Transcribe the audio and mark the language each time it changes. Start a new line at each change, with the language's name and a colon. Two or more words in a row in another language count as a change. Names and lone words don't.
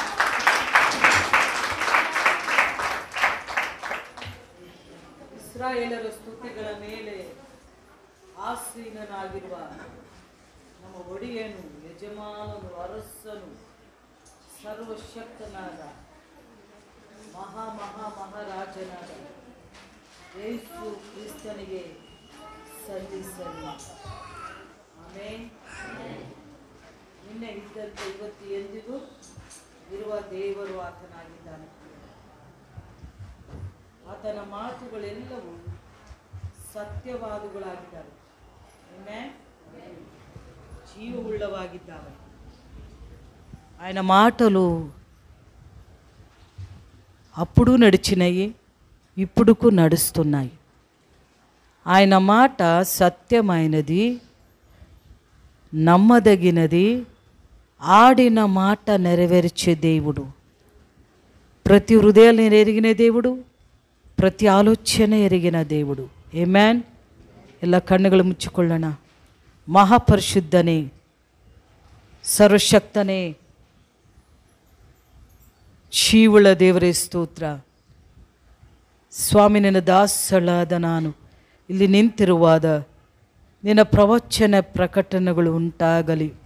Kannada: ಇಸ್ರಾಯೇಲರ ಸ್ತುತಿಗಳ ಮೇಲೆ ಆಸೀನನಾಗಿರುವ ನಮ್ಮ ಒಡೆಯನು, ಯಜಮಾನನು, ಅರಸನು, ಸರ್ವಶಕ್ತನಾದ ಮಹಾರಾಜನಾದ ಯೇಸು ಕ್ರಿಸ್ತನಿಗೆ ಸಲ್ಲಿಸಲಿ. ಆಮೆನ್. ನಿನ್ನೆ ಇದ್ದಂತೆ ಇವತ್ತು ಎಂದಿಗೂ ಇರುವ ದೇವರು ಆತನಾಗಿದ್ದಾನೆ. ಆತನ ಮಾತುಗಳೆಲ್ಲವೂ ಸತ್ಯವಾದುಗಳಾಗಿದ್ದಾವೆ, జీవముಳ್ಳವಾಗಿದ್ದಾವೆ.
Telugu: ఆయన మాటలు అప్పుడు నడిచినాయి, ఇప్పుడుకు నడుస్తున్నాయి. ఆయన మాట సత్యమైనది, నమ్మదగినది, ఆడిన మాట నెరవేర్చే దేవుడు. ప్రతి హృదయాన్ని ఎరిగిన దేవుడు, ప్రతి ఆలోచన ఎరిగిన దేవుడు.
Kannada: ಆಮೆನ್. ಎಲ್ಲ ಕಣ್ಣುಗಳು ಮುಚ್ಚಿಕೊಳ್ಳೋಣ. ಮಹಾಪರಿಶುದ್ಧನೇ, ಸರ್ವಶಕ್ತನೇ, ಜೀವುಳ್ಳ ದೇವರೇ ಸ್ತೋತ್ರ. ಸ್ವಾಮಿ, ನಿನ್ನ ದಾಸಳಾದ ನಾನು ಇಲ್ಲಿ ನಿಂತಿರುವಾಗ ನಿನ್ನ ಪ್ರವಚನ ಪ್ರಕಟಣೆಗಳು ಉಂಟಾಗಲಿ.